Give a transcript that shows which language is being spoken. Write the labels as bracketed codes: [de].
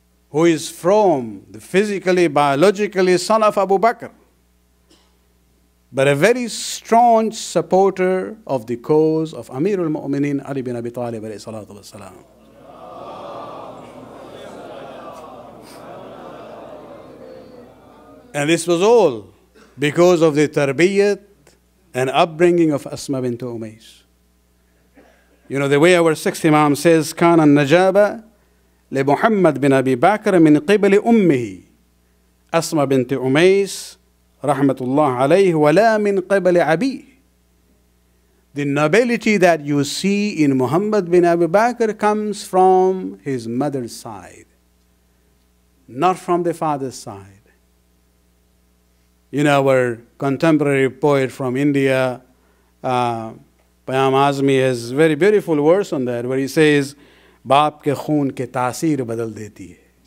[en] who is from the physically, biologically son of Abu Bakr, but a very strong supporter of the cause of Amir al-Mu'mineen Ali bin Abi Talib alayhi salatu wassalam. And this was all because of the tarbiyat and upbringing of Asma bint Umays. [ar] The way our sixth Imam says, كان النجابة لمحمد بن أبي بكر من قبل أمه أسمى بنت أميس رحمة الله عليه ولا من قبل أبيه. [en] The nobility that you see in Muhammad bin Abi Bakr comes from his mother's side, not from the father's side. our contemporary poet from India, Payam Azmi, has very beautiful verse on that, where he says, [ur] Baap ke khoon ke taasir badal deti hai.